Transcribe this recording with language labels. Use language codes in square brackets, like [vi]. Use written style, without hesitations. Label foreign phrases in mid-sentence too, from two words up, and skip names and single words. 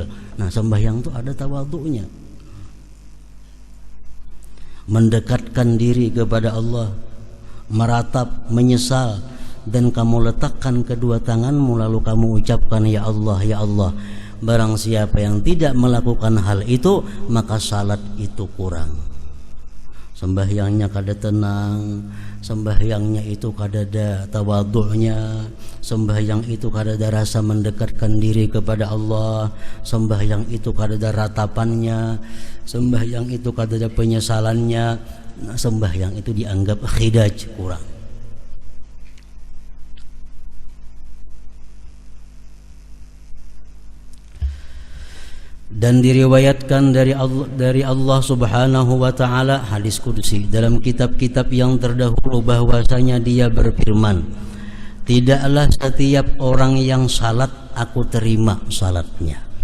[id] Nah, sembahyang itu ada tawadhu'nya. Mendekatkan diri kepada Allah, meratap, menyesal, dan kamu letakkan kedua tanganmu lalu kamu ucapkan ya Allah, ya Allah. Barang siapa yang tidak melakukan hal itu, maka salat itu kurang. [bjn] Sembahyangnya kada tenang, sembahyangnya itu kada ada tawadhu'nya, sembahyang itu kada ada rasa mendekatkan diri kepada Allah, sembahyang itu kada ada ratapannya, sembahyang itu kada ada penyesalannya. [id] Nah, sembahyang itu dianggap khidaj, kurang. Dan diriwayatkan dari Allah [ar] سبحانه وتعالى [id] hadis qudsi dalam kitab-kitab yang terdahulu bahwasanya Dia berfirman, tidaklah setiap orang yang salat aku terima salatnya.